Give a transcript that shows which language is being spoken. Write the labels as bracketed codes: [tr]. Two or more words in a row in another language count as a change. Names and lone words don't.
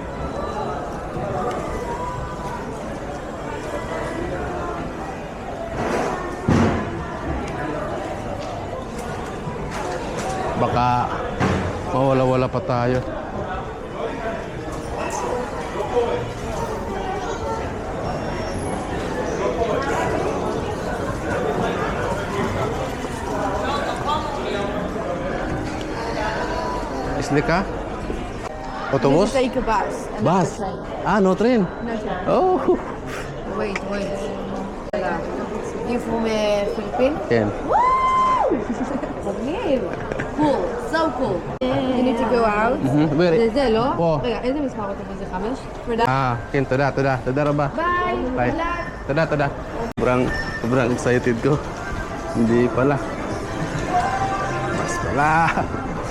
[tl] Baka mawala-wala pa tayo. Isli ka? [he] Autobus? [en] Take a bus. Bus? Ah, no train? No train. Oh! Wait. You from Philippines? [tl] Yan. [en] Cool, so cool. You need to go out. Very. [ar] نزل Oh. [he] רגע, איזה מספר אוטובוס זה 5? תודה. כן, תודה רבה. ביי. [tl] Bye. Tada. Sobrang excited ko. Hindi pala. Mas pala.